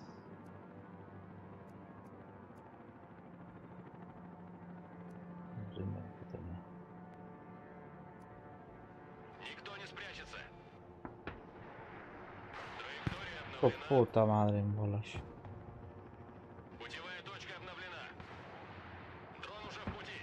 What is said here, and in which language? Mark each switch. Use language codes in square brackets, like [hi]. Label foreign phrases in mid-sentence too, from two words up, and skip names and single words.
[ru] Никто не спрячется. Траектория [es] Oh, [ru] обновлена. [es] puta madre en bolas. [ru] Путевая точка обновлена. Дрон уже в пути.